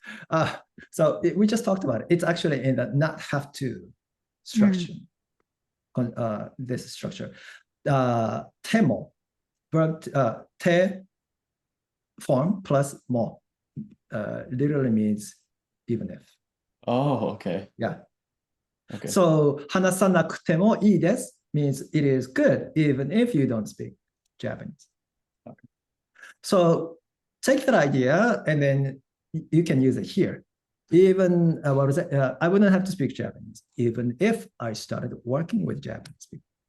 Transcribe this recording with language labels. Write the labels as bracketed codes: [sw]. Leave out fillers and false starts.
[en] Oh, so we just talked about it. It's actually in the not have to structure. This structure. Temo, verb te form plus mo literally means even if. Oh, okay. Yeah. Okay. [ja] So 話さなくてもいいです [en] means it is good even if you don't speak Japanese. So take that idea and then you can use it here. Even what was it? I wouldn't have to speak Japanese, even if I started working with Japanese people.